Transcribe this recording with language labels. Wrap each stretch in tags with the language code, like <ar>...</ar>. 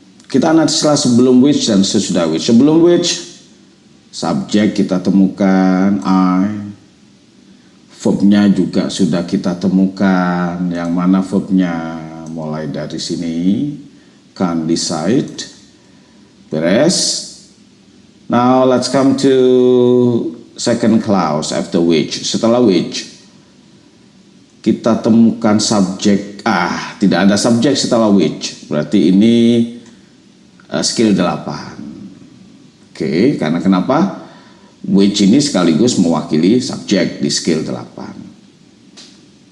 <id>Kita analisa sebelum which dan sesudah which. Sebelum which, subjek kita temukan I, verbnya juga sudah kita temukan, yang mana verbnya mulai dari sini, can decide. Beres.</id> <en>Now let's come to second clause after which.</en> <id>Setelah which kita temukan subjek. Tidak ada subjek setelah which. Berarti ini skill 8. Oke, karena kenapa? Which ini sekaligus mewakili subjek di skill 8.</id>